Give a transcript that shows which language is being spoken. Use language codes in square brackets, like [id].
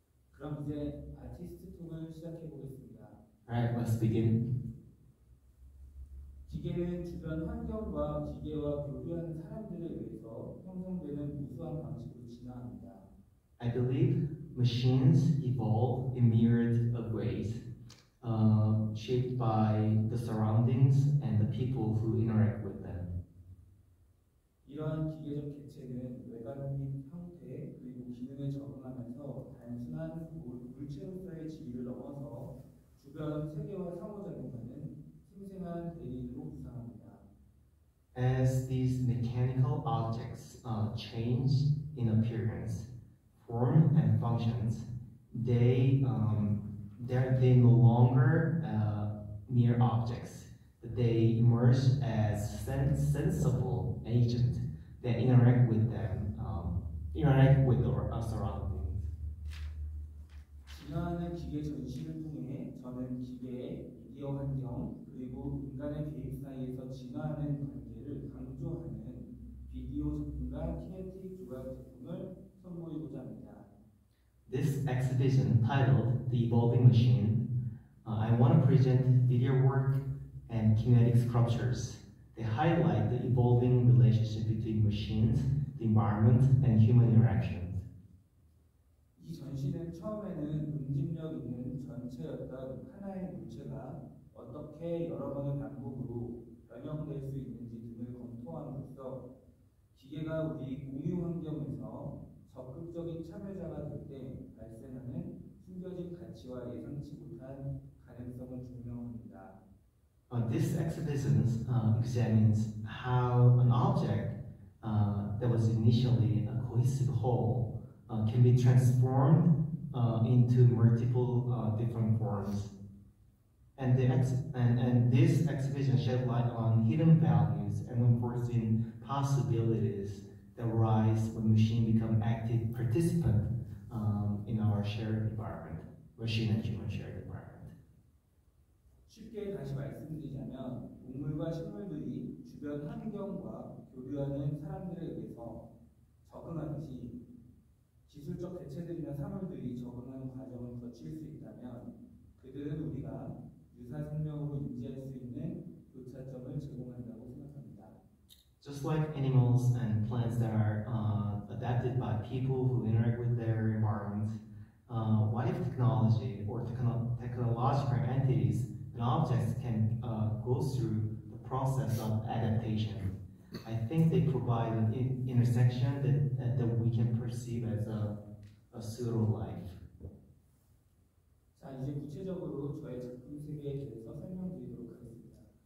[ko] 그럼 이제 아티스트 톡을 시작해 보겠습니다. [en] Alright, let's begin. [ko] 기계는 주변 환경과 기계와 교류하는 사람들에 의해서 형성되는 무수한 방식으로 진화합니다. [en] I believe machines evolve in myriad of ways, shaped by the surroundings and the people who interact with them. [ko] 이러한 기계적 개체는 외관 및 형태 그리고 기능에 적응하면서 단순한 물체로서의 지위를 넘어서 주변 세계와 상호작용하는 생생한 대리인으로 구상합니다. [en] As these mechanical objects change in appearance, form, and functions, they no longer mere objects, but they emerge as sensible agents that interact with them, interact with our surroundings. [ko] 진화하는 기계 전시를 통해 저는 기계의 미디어 환경 그리고 인간의 개입 사이에서 진화하는 관계를 강조하는 비디오 작품과 키네틱 조각 제품을 선보이고자 합니다. [en] This exhibition, titled The Evolving Machine, I want to present video work and kinetic sculptures. They highlight the evolving relationship between machines, the environment, and human interactions. [ko] 이 전시는 처음에는 응집력 있는 전체였던 하나의 물체가 어떻게 여러 번의 반복으로 변형될 수 있는지 등을 검토함으로써 기계가 우리 공유 환경에서 적극적인 참여자가 될 때 발생하는 숨겨진 가치와 예상치 못한 가능성을 증명합니다. [en] This exhibition examines how an object that was initially a cohesive whole can be transformed into multiple different forms. And this exhibition shed light on hidden values and unforeseen possibilities that arise when machines become active participants in our shared environment, machine and human shared environment. [ko] 쉽게 다시 말씀드리자면 동물과 식물들이 주변 환경과 교류하는 사람들에 의해서 적응하듯이 기술적 개체들이나 사물들이 적응하는 과정을 거칠 수 있다면 그들은 우리가 유사 생명으로 인지할 수 있는 교차점을 제공한다고 생각합니다. [en] Just like animals and plants that are adapted by people who interact with their environment, what if technology or technological entities and objects can go through the process of adaptation? I think they provide an intersection that we can perceive as a pseudo-life. [ko] 자, 이제 구체적으로 저의 작품 세계에 대해서 설명드리도록 하겠습니다.